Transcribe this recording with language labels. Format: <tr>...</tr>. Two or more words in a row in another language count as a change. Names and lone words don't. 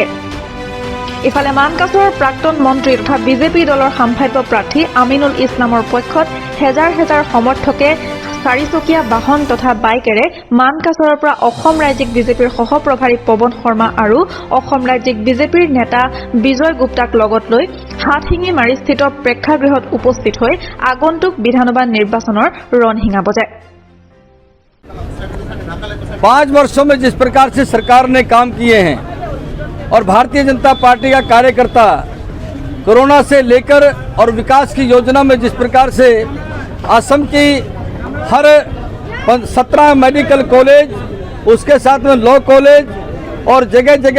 <as>ইফালে মানকাছৰৰ প্ৰাক্তন মন্ত্ৰী তথা বিজেপি দলৰ সম্ভাৱ্য প্ৰাৰ্থী আমিনুল ইছলামৰ পক্ষত হেজাৰ হেজাৰ সমৰ্থকে চাৰিচকীয়া বাহন তথা বাইকেৰে মানকাছৰৰ পৰা অসম ৰাজ্যিক বিজেপিৰ সহপ্ৰভাৰী পৱন শৰ্মা আৰু অসম ৰাজ্যিক বিজেপিৰ নেতা বিজয় গুপ্তাক লগত লৈ হাতশিঙিমাৰীস্থিত প্ৰেক্ষাগৃহত উপস্থিত হৈ আগন্তুক বিধানসভা নিৰ্বাচনৰ ৰণশিঙা বজায়।</as> <hi>5 वर्षों में जिस प्रकार से सरकार ने काम किए हैं और भारतीय जनता पार्टी का कार्यकर्ता कोरोना से लेकर और विकास की योजना में जिस प्रकार से असम की हर 17</hi> <en>medical college,</en> <hi>उसके साथ में</hi> <en>law college</en> <hi>और जगह जगह</hi>